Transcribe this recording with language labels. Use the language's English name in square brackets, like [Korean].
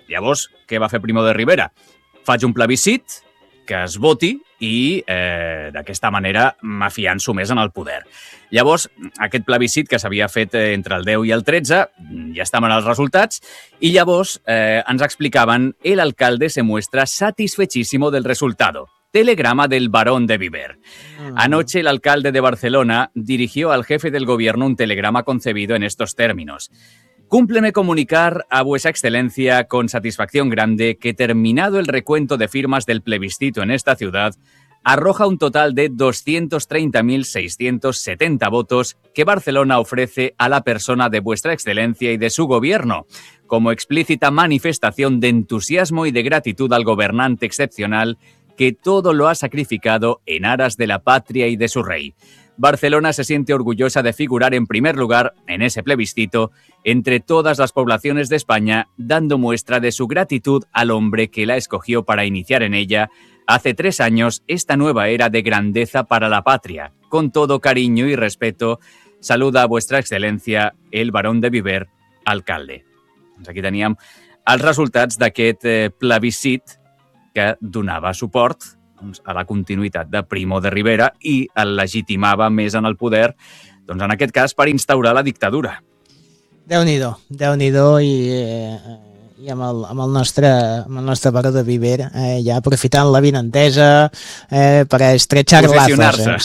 [Catalan] Llavors, què va fer Primo de Rivera? Faig un plebiscit que es voti i d'aquesta manera m'afianço més en el poder. Llavors, aquest plebiscit que s'havia fet entre el 10 i el 13, ja estaven els resultats, i llavors ens explicaven [Spanish] el alcalde se muestra satisfechísimo del resultado. Telegrama del barón de Viver. Anoche el alcalde de Barcelona dirigió al jefe del gobierno un telegrama concebido en estos términos. Cúmpleme comunicar a vuesa excelencia con satisfacción grande que terminado el recuento de firmas del plebiscito en esta ciudad, arroja un total de 230.670 votos que Barcelona ofrece a la persona de vuestra excelencia y de su gobierno, como explícita manifestación de entusiasmo y de gratitud al gobernante excepcional que todo lo ha sacrificado en aras de la patria y de su rey. Barcelona se siente orgullosa de figurar en primer lugar en ese plebiscito entre todas las poblaciones de España, dando muestra de su gratitud al hombre que la escogió para iniciar en ella hace 3 años esta nueva era de grandeza para la patria. Con todo cariño y respeto, saluda a vuestra excelencia el barón de Viver, alcalde. [Catalan] Pues aquí teníem els resultats d'aquest plebiscit que donava suport a la continuïtat de Primo de Rivera i el legitimava més en el poder doncs en aquest cas per instaurar la dictadura. Déu-n'hi-do, Déu-n'hi-do, i amb el nostre baró de Viver, ja aprofitant la vinentesa per [Spanish] estrechar lazos.